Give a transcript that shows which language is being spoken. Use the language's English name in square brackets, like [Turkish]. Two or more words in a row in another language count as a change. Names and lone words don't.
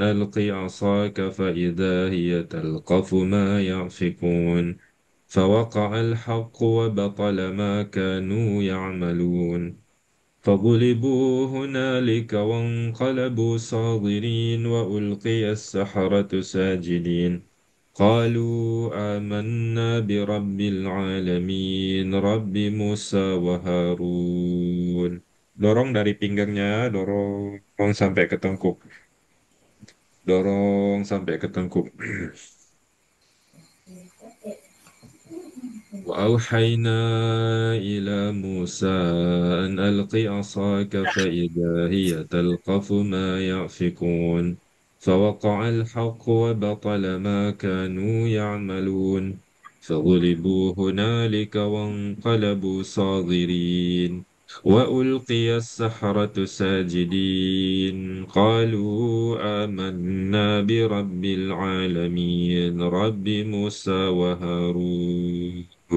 [Arabic] ألق عصاك فإذا هي تلقف ما يأفكون فوقع الحق وبطل ما كانوا يعملون فغلبوا هنالك وانقلبوا صاغرين وألقي السحرة ساجدين قالوا آمنا برب العالمين رب موسى وهارون. [Indonesian] Dorong dari pinggangnya, dorong sampai ke tengkuk. Dorong sampai ke tengkuk. [Arabic] وأوحينا إلى موسى أن ألق عصاك فإذا هي تلقف ما يأفكون فوقع الحق وبطل ما كانوا يعملون فغلبوا هنالك وانقلبوا صاغرين وألقي السحرة ساجدين قالوا آمنا برب العالمين رب موسى وهارون